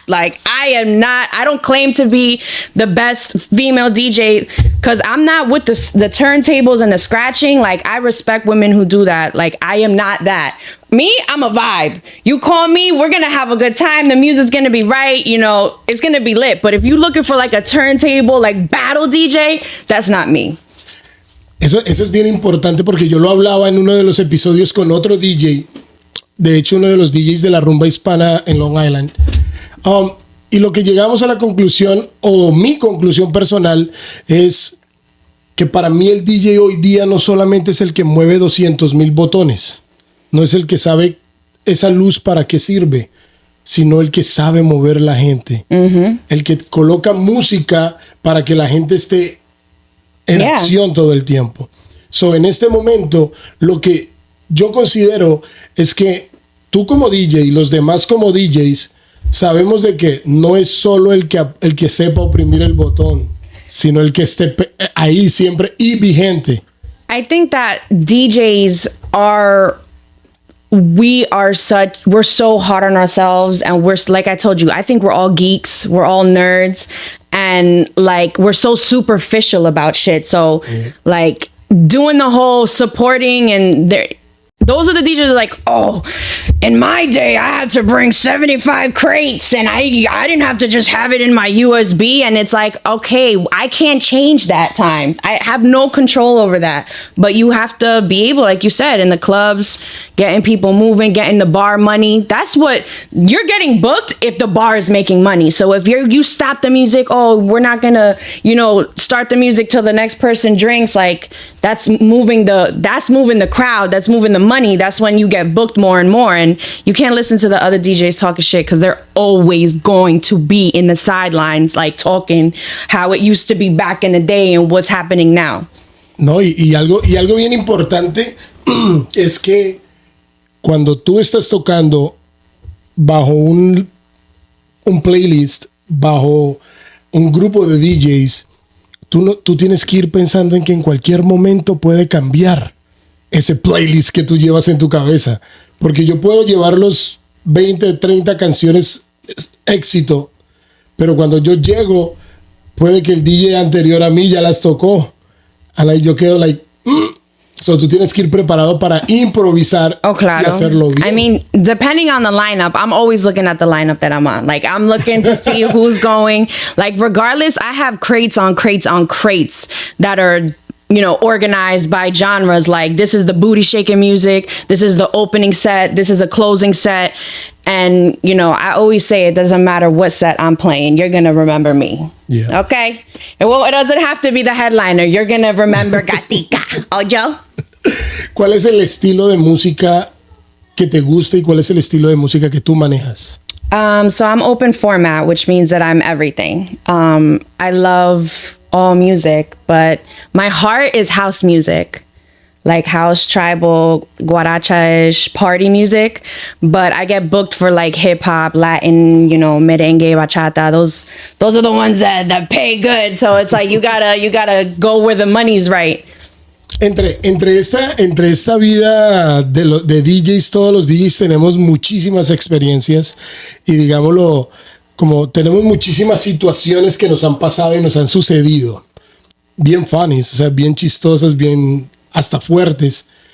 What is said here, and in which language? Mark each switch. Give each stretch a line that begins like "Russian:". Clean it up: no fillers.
English: I don't claim to be the best female DJ because I'm not with the turntables and the scratching. I respect women who do that. I am not that. Me, I'm a vibe. You call me, we're going to have a good time. The music's going to be right. It's going to be lit. But if you're looking for a turntable, battle DJ, that's not me.
Spanish: Eso es bien importante porque yo lo hablaba en uno de los episodios con otro DJ. De hecho, uno de los DJs de la rumba hispana en Long Island. Y lo que llegamos a la conclusión, o mi conclusión personal, es que para mí el DJ hoy día no solamente es el que mueve 200,000 botones, no es el que sabe esa luz para qué sirve, sino el que sabe mover la gente. El que coloca música para que la gente esté en acción todo el tiempo. So, en este momento, lo que yo considero es que tú como DJ y los demás como DJs sabemos de que no es solo el que sepa oprimir el botón, sino el que esté ahí siempre y vigente.
English: I think that DJs we're so hard on ourselves, and we're, like I told you, I think we're all geeks, we're all nerds, and we're so superficial about shit. So doing the whole supporting and those are the DJs that are like, oh, in my day, I had to bring 75 crates and I didn't have to just have it in my USB. And it's like, okay, I can't change that time. I have no control over that. But you have to be able, like you said, in the clubs, getting people moving, getting the bar money. That's what you're getting booked if the bar is making money. So if you stop the music, oh, we're not going to, start the music till the next person drinks. That's moving the crowd. That's moving the money. That's when you get booked more and more. And you can't listen to the other DJs talking shit because they're always going to be in the sidelines, talking how it used to be back in the day and what's happening now.
Spanish: No, y algo bien importante es que cuando tú estás tocando bajo un playlist, bajo un grupo de DJs, tú tienes que ir pensando en que en cualquier momento puede cambiar ese playlist que tú llevas en tu cabeza. Porque yo puedo llevar los 20, 30 canciones éxito, pero cuando yo llego, puede que el DJ anterior a mí ya las tocó. Y yo quedo So tú tienes que ir preparado para improvisar y hacerlo bien.
English: I mean, depending on the lineup, I'm always looking at the lineup that I'm on. I'm looking to see who's going. Regardless, I have crates on crates on crates that are, organized by genres. This is the booty shaking music. This is the opening set. This is a closing set. And, I always say it doesn't matter what set I'm playing. You're going to remember me. Yeah. Okay? And it doesn't have to be the headliner. You're going to remember Gatica.
Spanish: Oh, yo? ¿Cuál es el estilo de música que te gusta y cuál es el estilo de música que tú manejas?
English: So I'm open format, which means that I'm everything. I love all music, but my heart is house music. House, tribal, guaracha-ish, party music. But I get booked for hip hop, Latin, merengue, bachata. Those are the ones that pay good. So it's you gotta go where the money's right.
Spanish: Entre esta vida de DJs, todos los DJs tenemos muchísimas experiencias y digámoslo, como tenemos muchísimas situaciones que nos han pasado y nos han sucedido. bien funny, o sea, bien chistosas, bien hasta fuertes.